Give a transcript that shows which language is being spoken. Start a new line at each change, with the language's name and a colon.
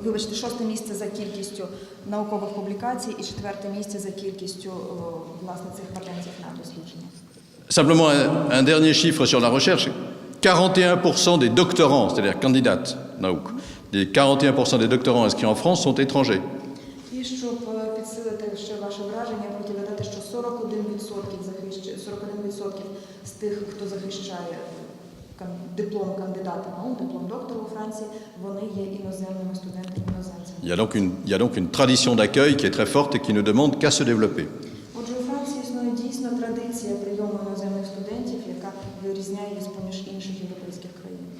Ukrainian: Вибачте, 6-те місце за кількістю наукових публікацій і 4-те місце за кількістю власне цих патентів на дослідження.
French: Simplement un dernier chiffre sur la recherche. 41% des doctorants, c'est-à-dire candidates, nauk, les 41% des doctorants inscrits en France sont étrangers.
Ukrainian: І щоб підсилити ще ваше враження, я хотіла додати, що 41% з тих, хто захищає диплом кандидата наук, диплом доктора у Франції, вони є іноземними студентами-іноземцями.
French: Il y a donc une tradition d'accueil qui est très forte et qui ne demande qu'à se développer.
Ukrainian: Отже, у Франції існує дійсно традиція прийому іноземних студентів, яка вирізняє їх з-поміж інших європейських країн.